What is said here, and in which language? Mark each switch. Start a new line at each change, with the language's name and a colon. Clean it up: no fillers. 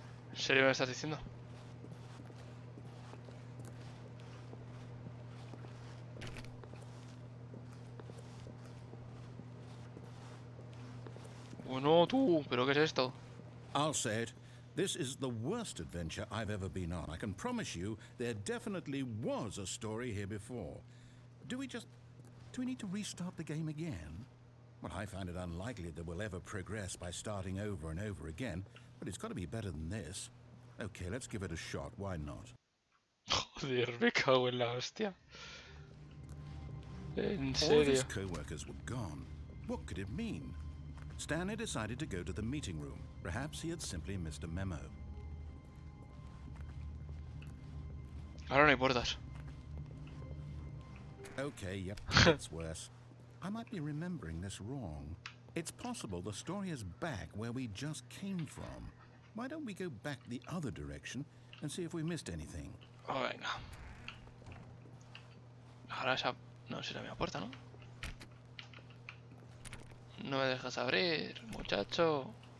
Spanish: ¿En serio me estás diciendo? Bueno, tú, ¿pero qué es esto?
English: I'll say it. This is the worst adventure I've ever been on. I can promise you there definitely was a story here before. Do we need to restart the game again? Well, I find it unlikely that we'll ever progress by starting over and over again, but it's got to be better than this. Okay, let's give it a shot. Why not?
Spanish: Joder, me cago en la hostia. En
English: All of
Spanish: serio.
English: his co-workers were gone. What could it mean? Stanley decided to go to the meeting room. Perhaps he had simply missed a memo.
Spanish: Ahora no hay puertas.
English: Okay, yep, that's worse. I might be remembering this wrong. It's possible the story is back where we just came from. Why don't we go back the other direction and see if we missed anything?
Spanish: Oh, venga. Ahora esa... No, si es la misma puerta, ¿no? No me dejas abrir, muchacho.